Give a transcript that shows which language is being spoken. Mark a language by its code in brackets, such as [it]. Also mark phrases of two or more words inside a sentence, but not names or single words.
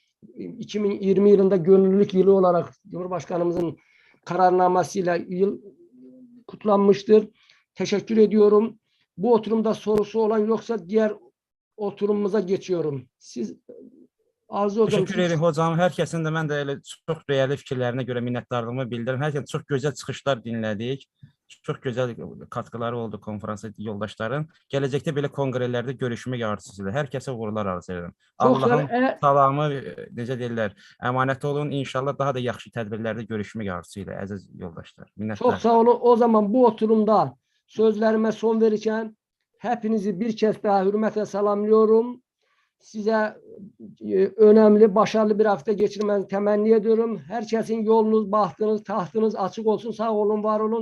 [tr] 2020 yılında gönüllülük yılı olarak Cumhurbaşkanımızın kararnamasıyla yıl kutlanmıştır. Teşekkür ediyorum. Bu oturumda sorusu olan yoksa diğer oturumumuza geçiyorum. Siz arzu hocam. Teşekkür ederim hocam. [az] Hər kəsin də mən də elə çox dəyərli fikirlərinə görə minnətdarlığımı bildirirəm. Hər kəsin çox gözəl çıxışlar dinlədik. Çox gözəl katkıları oldu konferansa yoldaşların. Gələcəkdə belə konqrelərdə görüşmək arzusudur. Hər kəsə uğurlar arzu edirəm. Allahın salamı, necə deyirlər, əmanət olun. İnşallah daha da yaxşı tədbirlərdə görüşmək arzusuyla əziz yoldaşlar. Minnəttar. [tr] Çok sağ olun. O zaman bu oturumda sözlerime son verirken hepinizi bir kez daha hürmetle selamlıyorum. Size önemli, başarılı bir hafta geçirmenizi temenni ediyorum. Herkesin yolunuz, bahtınız, tahtınız açık olsun. Sağ olun, var olun.